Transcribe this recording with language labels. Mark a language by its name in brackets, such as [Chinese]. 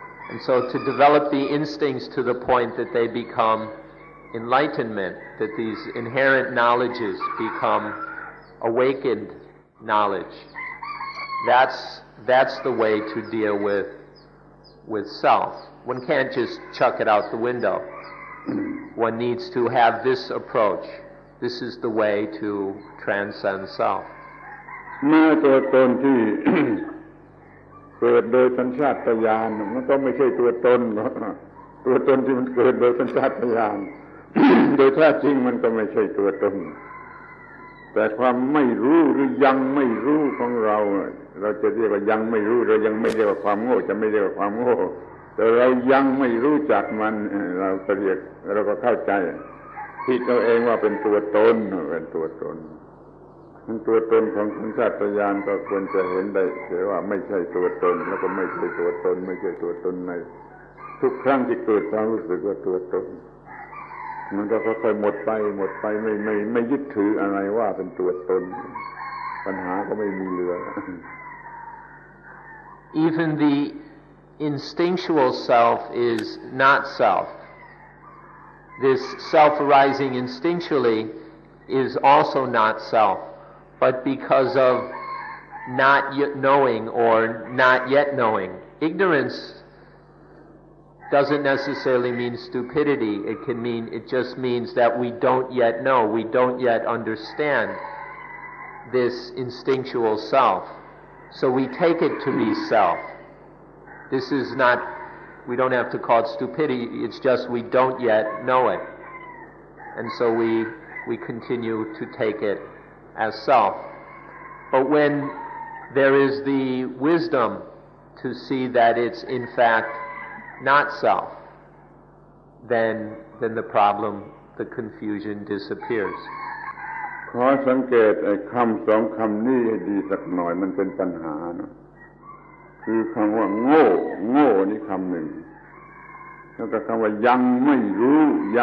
[English] And so to develop the instincts to the point that they become enlightenment, that these inherent knowledges become awakened knowledge, that's the way to deal with self. One can't just chuck it out the window. One needs to have this approach. This is the way to transcend self. [Thai] แม้ตัวตนที่ เกิดโดยสัญชาตญาณมันก็ไม่ใช่ตัวตนตัวตนที่มันเกิดโดยสัญชาตญาณ โดยแท้จริงมันก็ไม่ใช่ตัวตนแต่ความไม่รู้หรือยังไม่รู้ของเราจะเรียกว่ายังไม่รู้เรายังไม่เรียกว่าความโง่จะไม่เรียกว่าความโง่แต่เรายังไม่รู้จักมันเราก็เรียกเราก็เข้าใจผิดเอาเองว่าเป็นตัวตนเป็นตัวตน ตัวตนของสัญชาตญาณก็ควรจะเห็นได้แต่ว่าไม่ใช่ตัวตนแล้วก็ไม่ใช่ตัวตนไม่ใช่ตัวตนในทุกครั้งที่เกิดความรู้สึกว่าตัวตนมันก็ค่อยๆหมดไปไม่ยึดถืออะไรว่าเป็นตัวตนปัญหาก็ไม่มีเหลือ [English] Even the instinctual self is not self. This self arising instinctually is also not self, but because of not yet knowing or not yet knowing. Ignorance doesn't necessarily mean stupidity. It just means that we don't yet know, we don't yet understand this instinctual self. So we take it to be self. This is not, we don't have to call it stupidity, it's just we don't yet know it. And so we continue to take it as self. But when there is the wisdom to see that it's in fact not self, then the problem, the confusion disappears. [Thai] ขอสังเกตไอ้คำสองคำนี้ให้ดีสักหน่อยมันเป็นปัญหานะคือคำว่าโง่นี่คำหนึ่งแล้วก็คำว่ายังไม่รู้น